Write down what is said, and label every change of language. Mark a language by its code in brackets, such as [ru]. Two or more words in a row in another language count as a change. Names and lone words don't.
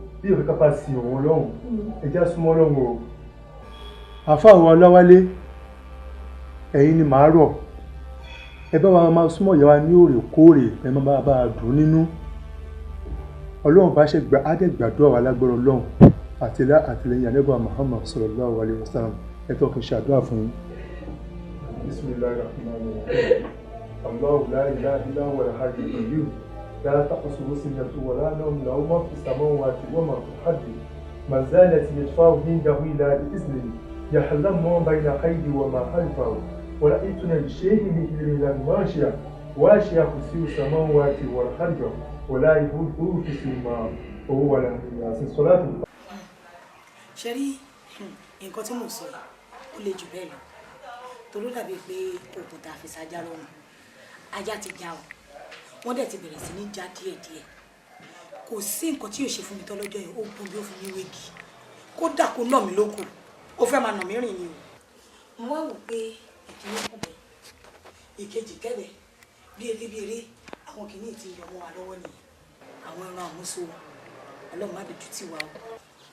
[yo] bí ìwé kápá sí òun lọ́hùn ẹja súnmọ́ lọ́hùn o àfa àwọn ọlọ́wálé ẹ̀yin ni màá rọ̀ ẹ bá wa máa súnmọ́ ìyá wa ní òrèkóòrè ẹ má bá a dùn nínú ọlọ́run bá ṣe gba àdẹ́gbàdúrà wa lágbára ọlọ́run àtìlẹ́yìn ànábì Muhammad [ar] صلى الله عليه وسلم [yo] ẹ tó kí n ṣàdúrà fún yín. [ar] بسم الله الرحمن الرحيم الله لا إله إلا هو الحي القيوم لا تأخذه سنة ولا نوم له ما في السماوات وما في الأرض من ذا الذي يشفع عنده إلا بإذنه يعلم ما بين أيديهم وما خلفهم ولا يحيطون بشيء من علمه إلا بما شاء وسع كرسيه السماوات والأرض ولا يئوده حفظهما وهو العلي العظيم. صلاة. [yo] Ṣé rí nǹkan tí mò ń sọ yìí ó le jù bẹ́ẹ̀ lọ torí dàbí pé òkú tá a fi sájà lọ́rùn ajá ti já o wọ́n dẹ̀ ti bẹ̀rẹ̀ sí ní já díẹ̀díẹ̀ kò sí nǹkan tí yóò ṣe fún mi tọ́lọ́jọ́ yìí ó gun bí ó fi mí wégi kódà kó nà mí lóko ó fẹ́ máa nà mí rìn ni o mo wá wò pé ìkíní kù bẹ́ẹ̀ ìkejì kẹ́bẹ̀ bí eré àwọn kìíní ti yọ mọ́ wa lọ́wọ́ nìyẹn àwọn ẹran àmúso ọlọ́run má dojú tì wá o.